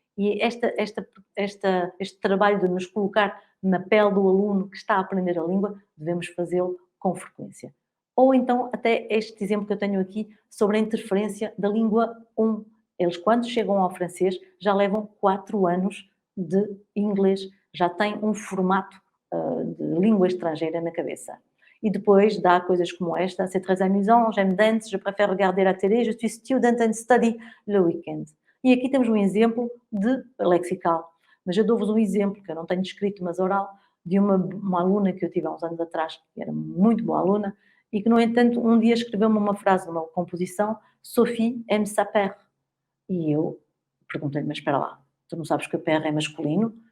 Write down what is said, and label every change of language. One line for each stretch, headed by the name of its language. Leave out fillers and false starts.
Portuguese: E este trabalho de nos colocar na pele do aluno que está a aprender a língua, devemos fazê-lo com frequência. Ou então, até este exemplo que eu tenho aqui sobre a interferência da língua 1. Eles, quando chegam ao francês, já levam 4 anos de inglês, já têm um formato de língua estrangeira na cabeça. E depois dá coisas como esta:
French: c'est très amusant, j'aime dance, je préfère regarder la télé, je suis
English: student and study
French: le weekend.
Portuguese: E aqui temos um exemplo de lexical. Mas eu dou-vos um exemplo, que eu não tenho escrito, mas oral, de uma aluna que eu tive há uns anos atrás, que era muito boa aluna, e que, no entanto, um dia escreveu-me uma frase numa composição:
French: Sophie aime sa père.
Portuguese: E eu perguntei-lhe: mas espera lá, tu não sabes que a père é masculino?